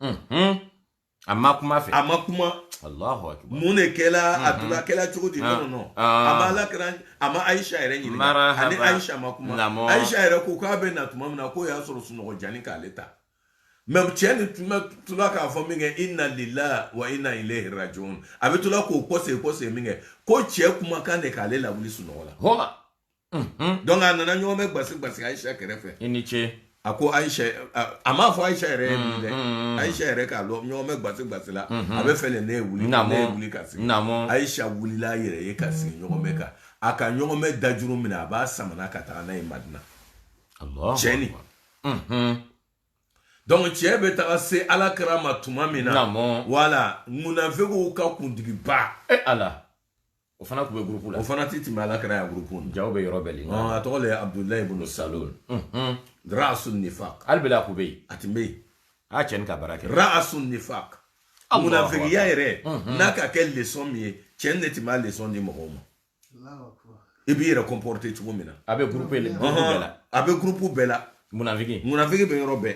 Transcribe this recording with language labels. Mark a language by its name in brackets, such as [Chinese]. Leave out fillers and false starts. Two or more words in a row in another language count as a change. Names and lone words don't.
[Bambara] a ma kuma fɛ a ma kuma [Arabic] الله أكبر [Bambara] mun de kɛla a tora kɛla cogo di non a ma ala kɛra a ma Aisha yɛrɛ ɲininka ani Aisha ma kuma Aisha yɛrɛ ko k'a bɛ na tuma min na k'o y'a sɔrɔ sunɔgɔ jani k'ale ta mais cɛ ni tula k'a fɔ min kɛ [Arabic] إنا لله وإنا إليه راجعون [Bambara] a bɛ tula k'o kɔse min kɛ ko cɛ kumakan de k'ale lawuli sunɔgɔ la donc a nana ɲɔgɔn bɛ gbasi Aisha kɛrɛfɛ i ni ce a ko Aisha a m'a fɔ Aisha yɛrɛ ye min dɛ Aisha yɛrɛ k'a lɔ ɲɔgɔn bɛ gbasi la a bɛ fɛ ne ye wuli ka sigi Aisha wulila yɛrɛ ye ka sigi ɲɔgɔn bɛ kan a ka ɲɔgɔn bɛ dajuru minɛ a b'a samana ka taga n'a ye Madina cɛ ni donc cɛ bɛ taga se ala kɛra ma tuma min na wala munafiqu ka kuntigiba ala o fana tun bɛ groupe la o fana ti tɛmɛ ala kɛra ya groupe na jaw bɛ yɔrɔ bɛɛ a tɔgɔ le Abdullahi ibn Salul [Arabic] رأس النفاق [Bambara] hali bɛla ku bɛ yen a tun bɛ yen a cɛ ni ka baara kɛ [Arabic] رأس النفاق [Bambara] munafiqiya yɛrɛ n'a ka kɛ leçon min ye cɛ ne tun b'a leçon di mɔgɔw ma i b'i yɛrɛ comporter cogo min na a bɛ groupe bɛɛ la a bɛ groupe bɛɛ la munafiki bɛ yɔrɔ bɛɛ